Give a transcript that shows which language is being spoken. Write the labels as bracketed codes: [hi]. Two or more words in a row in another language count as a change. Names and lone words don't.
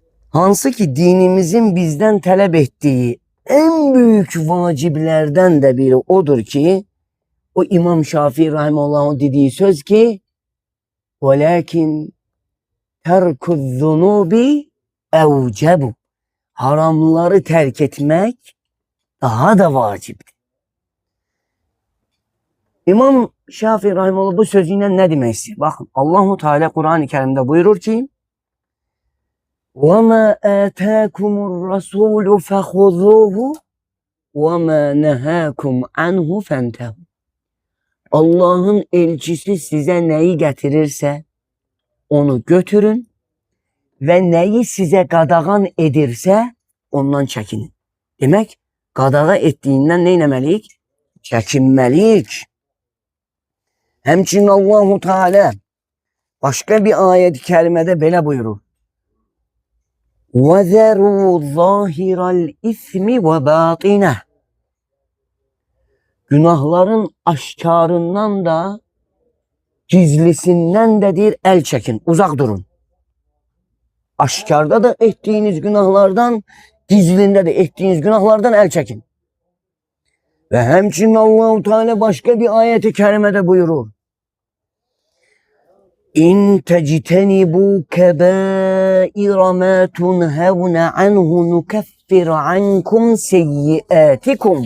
[tr] Hansı ki dinimizin bizden talep ettiği en büyük vaciblerden de biri odur ki o İmam Şafii rahimehullah'ın dediği söz ki [ar] وَلَكِنْ تَرْكُ الذُّنُوبِ اَوْجَبُ [tr] haramları terk etmek daha da vacip. İmam Şafii rahimehullah bu sözüyle ne demek istiyor? Bakın Allahu Teala Kur'an-ı Kerim'de buyurur ki [ar] وَمَا آتَاكُمُ الرَّسُولُ فَخُذُوهُ وَمَا نَهَاكُمْ عَنْهُ فَانْتَهُ [tr] Allah'ın elçisi size neyi getirirse onu götürün [az] ve neyi size qadağan edirsə ondan çəkinin. Demək, qadağa etdiyindən nə etməliyik? Çəkinməliyik. Həmçinin Allahu Teala başqa bir ayət-i kərimədə belə buyurur. [ar] وَذَرُوا ظَاهِرَ الْإِثْمِ وَبَاطِنَهُ [az] Günahların aşkarından da gizlisindən də deyir, el çəkin, uzaq durun. [tr] Aşkarda da ettiğiniz günahlardan, gizlinde de ettiğiniz günahlardan el çekin. Ve hemçinin Allah-u Teala başka bir ayeti kerimede buyurur. [ar] إن تجتنبوا كبائر ما تنهون عنه نكفر عنكم سيئاتكم.